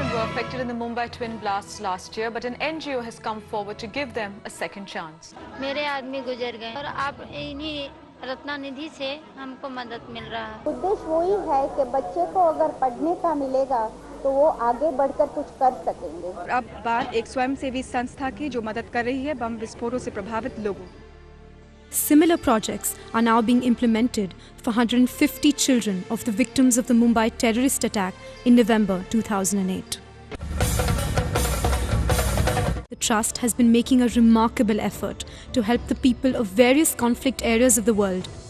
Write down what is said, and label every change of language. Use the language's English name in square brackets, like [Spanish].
[English] Affected in the Mumbai twin blasts last year, but an NGO has come forward to give them a second chance. [Hindi] मेरे आदमी गुजर गए और आप इन्हीं रत्ना निधि से हमको मदद मिल रहा है। उद्देश्य वही है कि बच्चे को अगर पढ़ने का मिलेगा तो वो आगे बढ़कर कुछ कर सकेंगे। अब बात एक स्वयंसेवी संस्था की जो मदद कर रही है बम विस्फोटों से प्रभावित लोगों। [English] Similar projects are now being implemented for 150 children of the victims of the Mumbai terrorist attack in November 2008. The Trust has been making a remarkable effort to help the people of various conflict areas of the world.